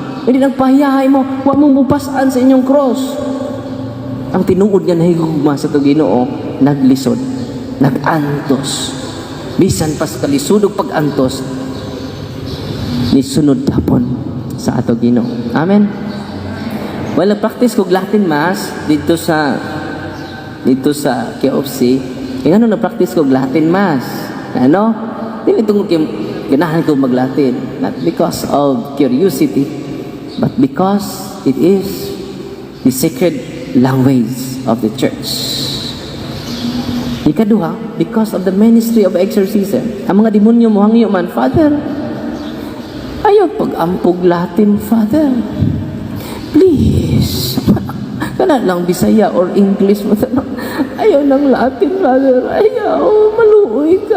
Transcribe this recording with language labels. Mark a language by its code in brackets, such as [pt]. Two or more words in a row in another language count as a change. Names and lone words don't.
[ceb] Hindi nagpahayahay mo, wa mo mupasaan sa inyong cross. Ang tinuod niya nahigugma sa itong Ginoo, naglisod, nagantos. Bisan pas kalisod og pag-antos, ni sunod hapon sa ato Ginoo. Amen. Well, practice kog Latin Mass dito sa KFC. Kaya ano na practice kog Latin Mass? Ano? Dili tungod kay ganahan ko mag-Latin, [en] not because of curiosity, but because it is the sacred language of the church. Ikaduha, because of the ministry of exorcism. [ceb] Ang mga demonyo mo hangyo man, Father, ayaw pag-ampog Latin, Father. Please. Kana lang Bisaya or English mo. Ayaw ng Latin, Father. Ayaw. Maluoy ka.